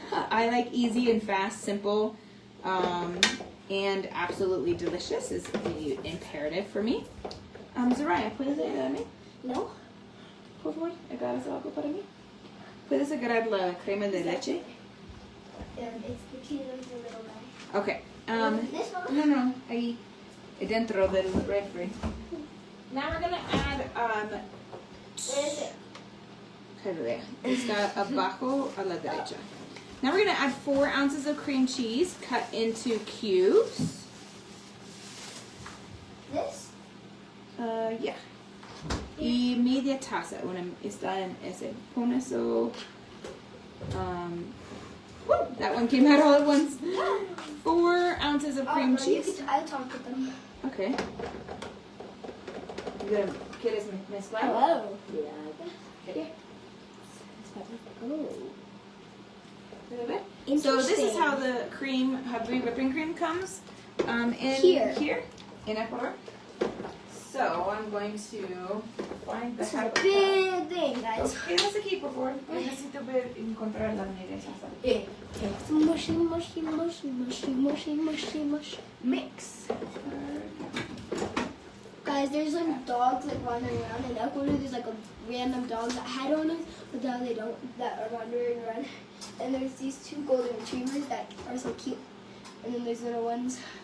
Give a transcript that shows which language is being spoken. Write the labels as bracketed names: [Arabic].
[English] I like easy and fast, simple, and absolutely delicious is the imperative for me. [Spanish] Zoraya, ¿puedes ayudarme? No. Por favor, ¿agarras algo para mí? ¿Puedes agarrar la crema de leche? [English] It's the key to the little guy. Okay. This one? [Spanish] No, ahí, dentro del refri. [English] Now we're gonna add, Where is it? [Spanish] Está abajo a la derecha. [English] Now we're gonna add 4 ounces of cream cheese cut into cubes. This? [Spanish] Yeah. Y media taza, está en ese. Pon eso. [English] That one came out all at once. 4 ounces of cream cheese. I'll talk with them. Okay. [Spanish] ¿Quieres mezclar? [English] Hello. Yeah. Okay. Oh. So this is how the heavy whipping cream comes in here in Ecuador. So I'm going to find the This is a big thing, guys. [Spanish] Quédate aquí, por favor. Necesito encontrar la manera. [English] Mushy, mushy, mushy, mushy, mushy, mushy, mushy. Mix. Guys, there's like dogs like wandering around in Ecuador. There's like a random dogs that had owners, but now they don't, that are wandering around. And there's these 2 golden retrievers that are so cute. And then there's little ones.